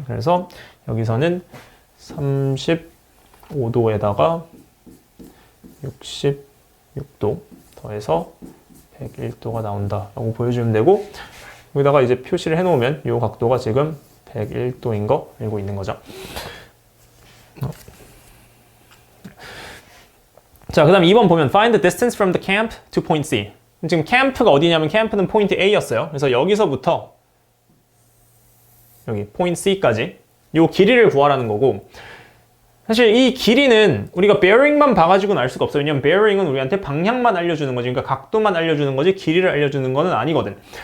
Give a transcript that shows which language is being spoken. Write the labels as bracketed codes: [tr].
[ko] 그래서 여기서는 35도에다가 66도 더해서 101도가 나온다라고 보여주면 되고 여기다가 이제 표시를 해놓으면 이 각도가 지금 101도인 거 알고 있는 거죠. 자, 그 다음 2번 보면 [en] find the distance from the camp to point C. [ko] 지금 캠프가 어디냐면 캠프는 포인트 A였어요. 그래서 여기서부터 여기 포인트 C까지 이 길이를 구하라는 거고 사실 이 길이는 우리가 bearing만 봐가지고는 알 수가 없어요. 왜냐면 bearing은 우리한테 방향만 알려주는 거지. 그러니까 각도만 알려주는 거지 길이를 알려주는 거는 아니거든.